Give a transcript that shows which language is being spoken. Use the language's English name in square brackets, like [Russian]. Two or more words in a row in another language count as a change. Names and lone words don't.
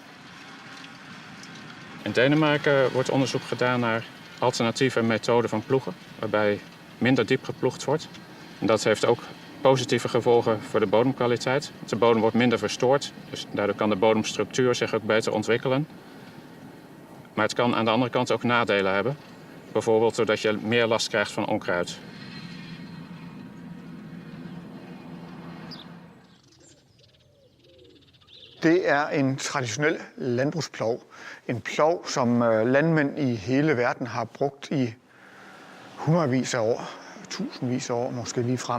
[Dutch] In Denemarken wordt onderzoek gedaan naar alternatieve methoden van ploegen, waarbij minder diep geploegd wordt. En dat heeft ook positieve gevolgen voor de bodemkwaliteit. De bodem wordt minder verstoord, dus daardoor kan de bodemstructuur zich ook beter ontwikkelen. Maar het kan aan de andere kant ook nadelen hebben. Bijvoorbeeld doordat je meer last krijgt van onkruid. [Danish] Det er en traditionel landbrugsplov. En plov, som landmænd i hele verden har brugt i hundredvis af år, tusindvis af år måske lige frem.